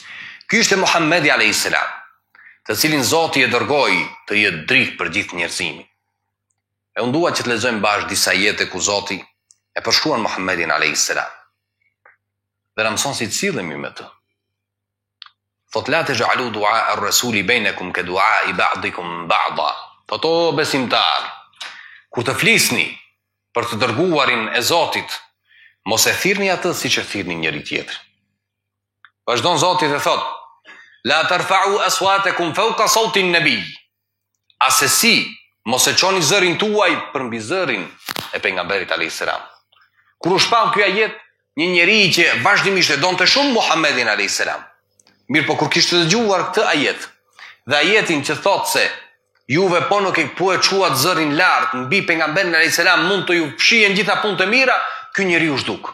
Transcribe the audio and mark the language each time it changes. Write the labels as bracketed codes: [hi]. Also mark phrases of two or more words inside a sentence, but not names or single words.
[sq] Ky ishte Muhamedi [ar] عليه السلام, [sq] të cilin Zoti e dërgoi të jetë dritë për gjithë njerëzimin. E unë dua që të lexojmë bashkë disa jete ku Zoti e përshkruan Muhamedin [ar] عليه السلام. [sq] Dhe na mëson si të sillemi me të. Thot: [ar] "لا تجعلوا دعاء الرسول بينكم كدعاء بعضكم بعضا." [sq] Thot: "O besimtar, kur të flisni për të dërguarin e Zotit, mos e thirrni atë siç e thirrni njëri tjetrin." Vazhdon Zoti dhe thot: [ar] "لا ترفعوا أصواتكم فوق صوت النبي." [sq] Asesi mos e çoni zërin tuaj përmbi zërin e pejgamberit [ar] عليه السلام. [sq] Kur u shpall ky ajet, një njeri që vazhdimisht e donte shumë Muhamedin [ar] عليه السلام, [sq] mirë po kur kishte dëgjuar këtë ajet dhe ajetin që thot se juve po nuk e quat zërin lart mbi pejgamberin [ar] عليه السلام, [sq] mund të ju fshihen gjitha punët e mira, ky njeri u zhduk.